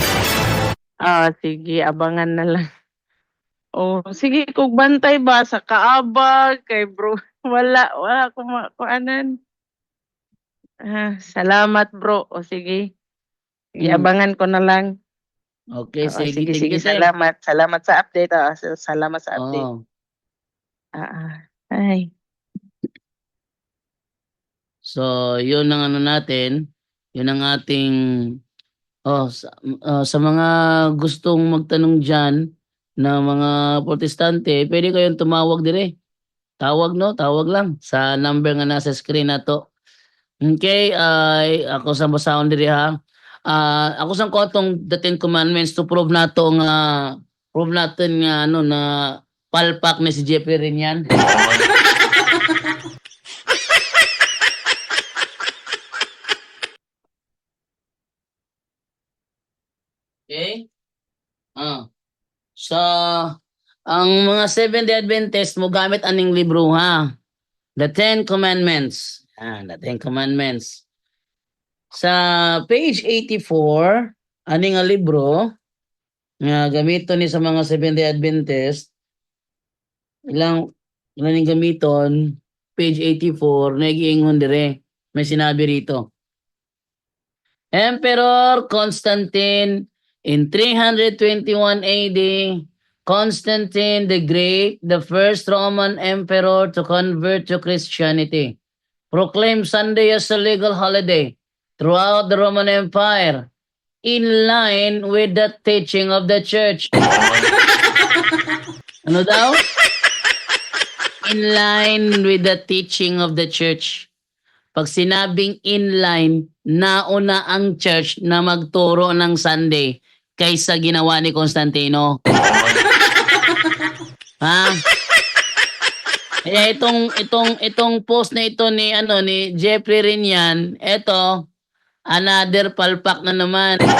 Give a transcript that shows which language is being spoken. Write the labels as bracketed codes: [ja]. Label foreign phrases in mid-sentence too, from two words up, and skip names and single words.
[tl] Sige, abangan na lang. [ceb] Sige, kung bantay ba sa kaabag kay bro. Wala ko kuanan. Salamat bro. Sige. [tl] Iabangan ko na lang. [ceb] Okay, sige, Sige, [en] thank [ceb] sige, [en] you, sir. [ceb] salamat. Salamat sa update. Salamat sa update. Oh. Ay. [tl] So, yun ang ano natin, yun ang ating sa mga gustong magtanong diyan na mga protestante, pwede kayong tumawag dire. [ceb] Tawag no, tawag lang sa number nga nasa screen nato. Okay, ako sa basahon diri ha. Ako sa kotong the Ten Commandments to prove nato nga prove natin nga ano na palpak ni si Jeffrey rin yan. Okay? So, ang mga Seventh-day Adventist mo gamit aning libro ha. [en] The Ten Commandments. The Ten Commandments. [ceb] Sa page 84, aning nga libro nga gamiton ni sa mga Seventh-day Adventist, ilang gamiton, page 84, nagiingon dire, [tl] may sinabi rito. [en] Emperor Constantine in 321 AD, Constantine the Great, the first Roman emperor to convert to Christianity, proclaimed Sunday as a legal holiday throughout the Roman Empire, in line with the teaching of the church. [tl] Ano daw? [en] In line with the teaching of the church. [tl] Pag sinabing inline, nauna ang church na magturo ng Sunday kaysa ginawa ni Constantino. Ha? Kaya itong post na ito ni Jeffrey Rinian, ito another palpak na naman.